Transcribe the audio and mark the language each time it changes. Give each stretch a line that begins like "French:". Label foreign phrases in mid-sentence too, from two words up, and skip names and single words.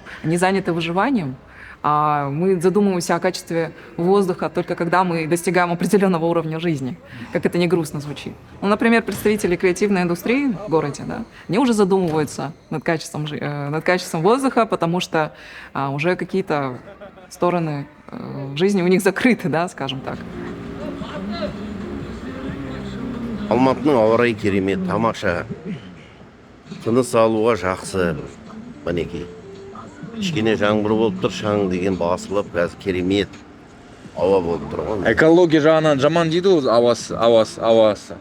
Russian: Они заняты выживанием, а мы задумываемся о качестве воздуха только когда мы достигаем определенного уровня жизни, как это не грустно звучит. Например, представители креативной индустрии в городе, да, они уже задумываются над качеством воздуха, потому что уже какие-то стороны жизни у них закрыты, да, скажем так.
Kazakh: Алматының ауа райы керемет, тамаша. Тыныс алуға жақсы. Мінекей. Кішкене жаңбыр болып тұр, шаң деген басылып, қазір керемет ауа болып тұр ғой. Экология жағынан жаман дейді ғой, ауасы.